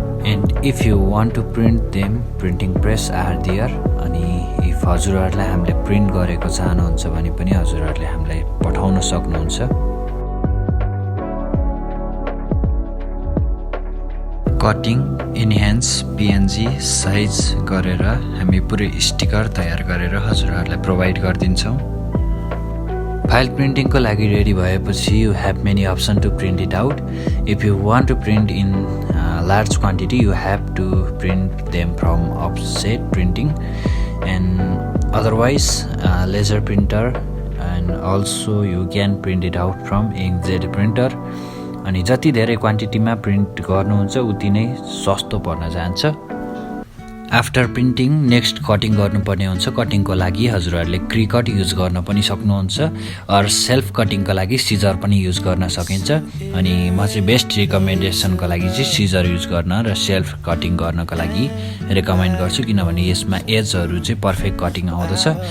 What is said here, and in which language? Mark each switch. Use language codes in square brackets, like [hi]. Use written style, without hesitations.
[en] And if you want to print them, printing press are there [ne] अनि if हजुरहरुलाई हामीले print गरेको चाहनुहुन्छ भने पनि हजुरहरुले हामीलाई पठाउन सक्नुहुन्छ। कटिङ, इन्हान्स, PNG साइज गरेर हामी पुरै स्टिकर तयार गरेर हजुरहरुलाई प्रोभाइड गर्दिन्छौं। फाइल प्रिन्टिङको लागि रेडी भएपछि [en] you have many options to print it out. If you want to print in large quantity, you have to print them from offset printing and otherwise laser printer and also you can print it out from inkjet printer. [ne] अनि जति धेरै क्वान्टिटीमा print गर्नुहुन्छ उति नै सस्तो पर्न जान्छ। After printing next cutting गर्नुपर्ने हुन्छ। कटिङको लागि हजुरहरूले क्रिकट युज गर्न पनि सक्नुहुन्छ अर सेल्फ कटिङको लागि सिजर पनि युज गर्न सकिन्छ। अनि म चाहिँ बेस्ट रिकमेन्डेसनको लागि चाहिँ सिजर युज गर्न र सेल्फ कटिङ गर्नको लागि रेकमेन्ड गर्छु, किनभने यसमा एजहरू चाहिँ पर्फेक्ट कटिङ आउँदछ।